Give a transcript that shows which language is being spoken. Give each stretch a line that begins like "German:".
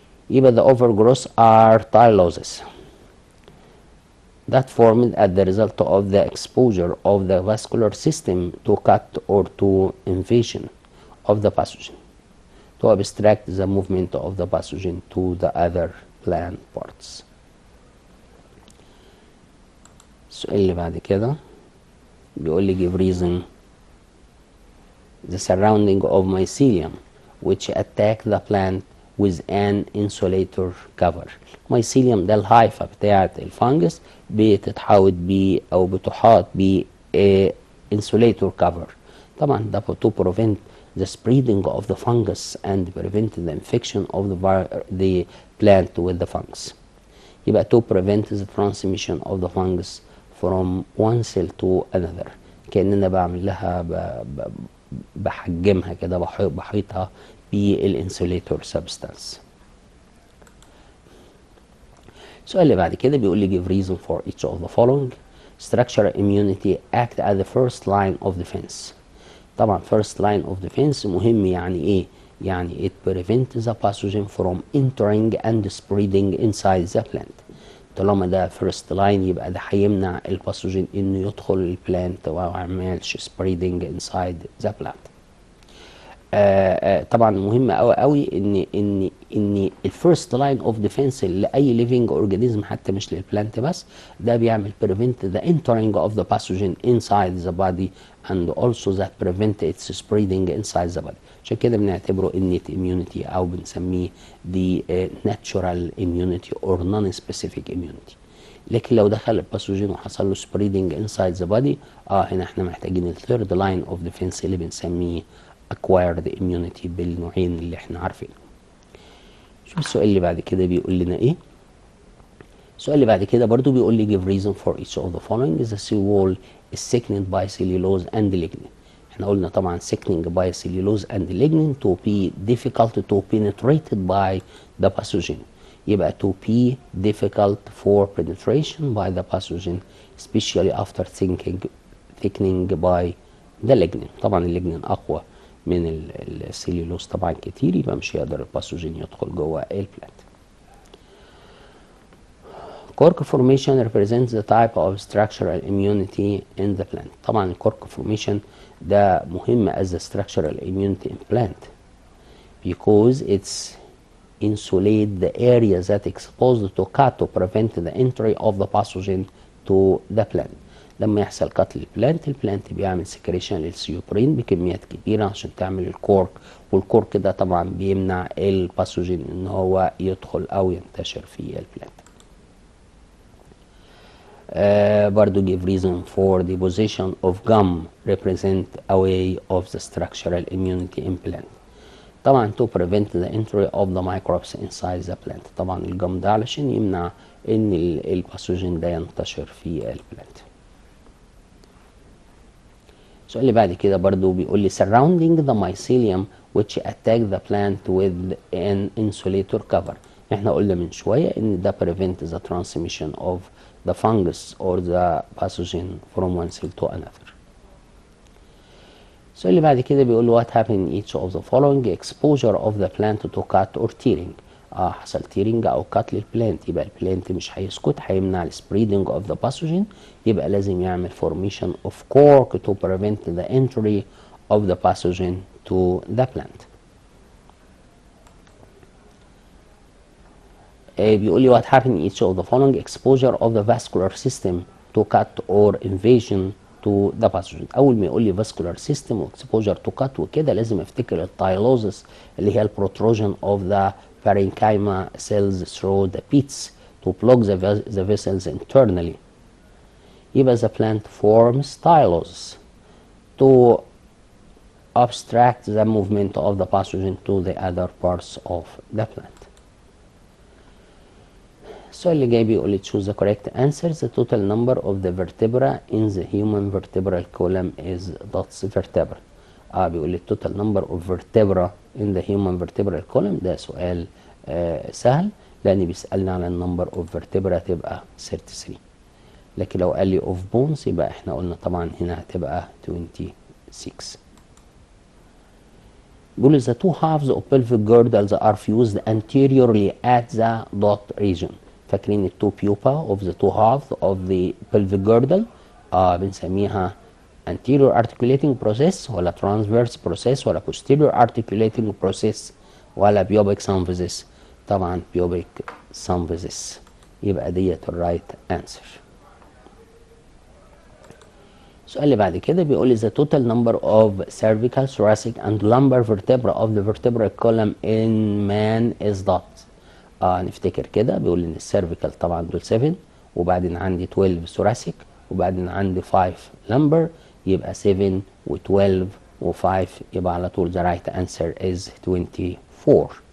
Arabic: يبقى
English: the overgrowth are tyloses that formed as the result of the exposure of the vascular system to cut or to invasion of the pathogen to obstruct the movement of the pathogen to the other plant parts.
Arabic: السؤال اللي بعد كده بيقول لي
English: give reason the surrounding of mycelium which attack the plant with an insulator cover.
Arabic: mycelium ده الهايفة بتاعة الفانجس بتتحوط بيه أو بتحاط بيه
English: insulator cover.
Arabic: طبعا ده
English: to prevent the spreading of the fungus and prevent the infection of the plant with the fungus.
Arabic: يبقى
English: to prevent the transmission of the fungus from one cell to another.
Arabic: كأننا بعمل لها بحجمها كده، بحيطها بالانسوليتور سبستانس. السؤال اللي بعد كده بيقول لي
English: give reason for each of the following. Structural immunity act as the first line of defense.
Arabic: طبعا
English: first line of defense
Arabic: مهم. يعني ايه؟ يعني
English: it prevents the pathogen from entering and spreading inside the plant.
Arabic: طالما ده
English: first line
Arabic: يبقى ده هيمنع الباثوجين انه يدخل البلانت وما يعملش
English: spreading inside the plant.
Arabic: طبعا مهم قوي قوي ان الفيرست لاين اوف ديفense لاي ليفنج اورجانيزم، حتى مش للبلانت بس، ده بيعمل
English: prevent the entering of the pathogen inside the body
Arabic: and also that prevent its spreading inside the body. عشان كده بنعتبره
English: innate immunity
Arabic: او بنسميه
English: the natural immunity or non-specific immunity.
Arabic: لكن لو دخل الباثوجين وحصل له
English: spreading inside the body،
Arabic: هنا احنا محتاجين الثيرد لاين اوف ديفense اللي بنسميه
English: acquired immunity
Arabic: بالنوعين اللي احنا عارفينه. شوف السؤال اللي بعد كده بيقول لنا ايه. السؤال اللي بعد كده برضو بيقول لي
English: give reason for each of the following. The cell wall is thickened by cellulose and lignin.
Arabic: احنا قلنا طبعا
English: thickening by cellulose and lignin to be difficult to penetrated by the pathogen.
Arabic: يبقى
English: to be difficult for penetration by the pathogen especially after thickening by the lignin.
Arabic: طبعا الليجنين اقوى من السيلولوز طبعا كتير، يبقى مش هيقدر الباثوجين يدخل جوه البلانت.
English: Cork formation represents the type of structural immunity in the plant.
Arabic: طبعا الكورك
English: formation ده مهم as the structural immunity in plant because it's insulate the area that exposed to cut to prevent the entry of the pathogen to the plant.
Arabic: لما يحصل قتل البلانت بيعمل سكريشن للسيوبرين بكميات كبيره عشان تعمل الكورك، والكورك ده طبعا بيمنع الباثوجين ان هو يدخل او ينتشر في البلانت. برضو
English: give reason for the position of gum represent a way of the structural immunity in plant.
Arabic: طبعا
English: to prevent the entry of the microbes inside the plant.
Arabic: طبعا الجم ده علشان يمنع ان الباثوجين ده ينتشر في البلانت. السؤال اللي بعد كده برضو بيقول لي
English: surrounding the mycelium which attack the plant with an insulator cover.
Arabic: احنا قلنا من شوية ان ده
English: prevent the transmission of the fungus or the pathogen from one cell to another.
Arabic: السؤال اللي بعد كده بيقول له
English: what happened in each of the following. exposure of the plant to cut or tearing.
Arabic: حصل تيرنج او كات للبلانت، يبقى البلانت مش هيسكت، هيمنع السبريدنج اوف ذا باثوجين، يبقى لازم يعمل
English: formation of cork to prevent the entry of the pathogen to the plant.
Arabic: بيقول لي
English: what happened in each of the following. exposure of the vascular system to cut or invasion to the pathogen.
Arabic: اول ما يقول لي
English: vascular system واكسبوجر to cut
Arabic: وكده لازم افتكر التايلوزس اللي هي البروتروجن
English: of the parenchyma cells through the pits to block the vessels internally. يبقى the plant forms tylose to obstruct the movement of the pathogen to the other parts of the plant.
Arabic: السؤال اللي جاي بيقول لي
English: choose the correct answer. The total number of the vertebra in the human vertebral column is dots vertebra.
Arabic: بيقول لي
English: total number of vertebra in the human vertebral column.
Arabic: ده سؤال سهل لأن بيسألنا على النمبر
English: of vertebra
Arabic: تبقى 33. لكن لو قال لي
English: of bones
Arabic: يبقى احنا قلنا طبعا هنا هتبقى 26. بيقول
English: the two halves of pelvic girdles are fused anteriorly at the dot region.
Arabic: فاكرين التو
English: pupa of the two halves of the pelvic girdle بنسميها anterior articulating process ولا transverse process ولا posterior articulating process ولا pubic symphysis؟ طبعا pubic symphysis،
Arabic: يبقى ديت الرايت انسر. السؤال اللي بعد كده بيقول لي
English: the total number of cervical, thoracic and lumbar vertebra of the vertebral column in man is dot.
Arabic: نفتكر كده بيقول لي ان السيرفيكال طبعا دول 7 وبعدين عندي 12 thoracic وبعدين عندي 5 lumbar يبقى 7 و12 و5 يبقى على طول
English: the right answer is 24.